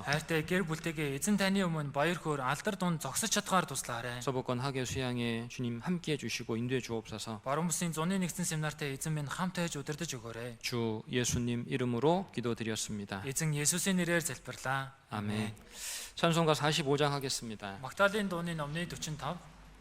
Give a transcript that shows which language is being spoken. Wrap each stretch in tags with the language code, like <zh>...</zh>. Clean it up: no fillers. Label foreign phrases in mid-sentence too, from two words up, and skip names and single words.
<mn>хайртай гэр бүлтэйгээ эзэн таны өмнө баяр хөөр алдар дунд зогсож чадхаар туслаарай.</mn> <ko>서복권 학예 수양에 주님 함께 해주시고 인도해 주옵소서.</ko> <mn>Баруун бүсийн 101 семинартай эзэн минь хамт байж удирдах өгөөрэй.</mn> <ko>주 예수님 이름으로 기도드렸습니다.</ko> <mn>Эзэн Есүсийн нэрээр залбирлаа.</mn> <ko>아멘. 찬송가 45장 하겠습니다.</ko> <mn>Магдалины дууны номны 45</mn>